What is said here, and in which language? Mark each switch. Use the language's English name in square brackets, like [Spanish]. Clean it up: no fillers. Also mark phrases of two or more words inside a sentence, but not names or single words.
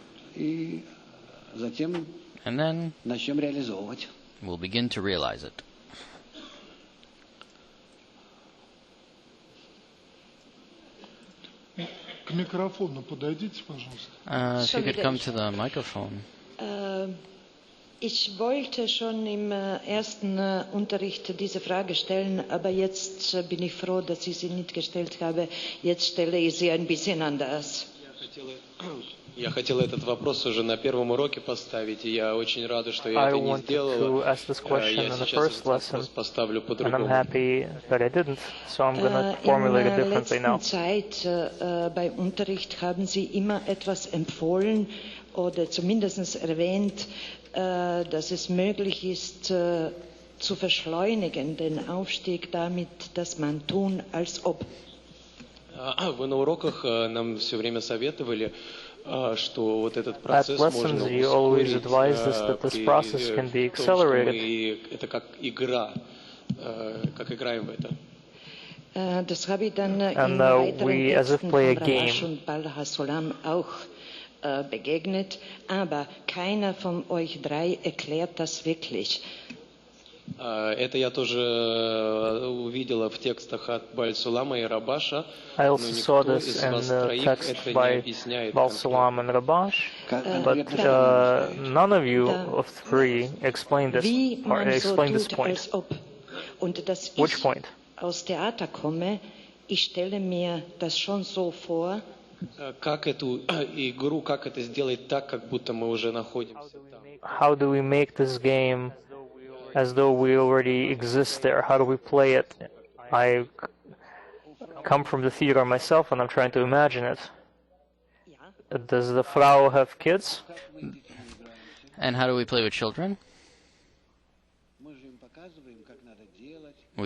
[English] And then we'll begin to realize it. If you could come to the microphone. [German] Ich wollte schon im ersten Unterricht diese Frage stellen, aber jetzt bin ich froh, dass ich sie nicht gestellt habe. Jetzt stelle ich sie ein bisschen anders. [Russian] Я хотел этот вопрос уже на первом уроке поставить, и я очень рада, что я это не сделала. Я сейчас этот вопрос поставлю по-другому. [German] In letzter Zeit bei Unterricht haben Sie immer etwas empfohlen oder zumindest erwähnt, dass es möglich ist, zu verschleunigen, den Aufstieg damit, dass man tun, als ob. [Russian] Вы на уроках нам все время советовали, что вот этот процесс можно ускорить, это как игра, как играем в это. [German] Das habe ich dann in weiteren Texten von Rabash und Bal-Hasolam auch begegnet, aber keiner von euch drei erklärt das wirklich. [Russian] Это я тоже увидела в текстах от Баль-Сулама и Рабаша, [English] I also saw this in the text by Bal-Sulam and Rabash, but none of you of three explained this point. Which point? [German] Aus Theater komme, ich stelle mir das schon so vor. [Russian] Как эту игру, как это сделать так, как будто мы уже находимся там? [English] How do we make this game as though we already exist there? How do we play it? I come from the theater myself and I'm trying to imagine it. Does the Frau have kids? And how do we play with children?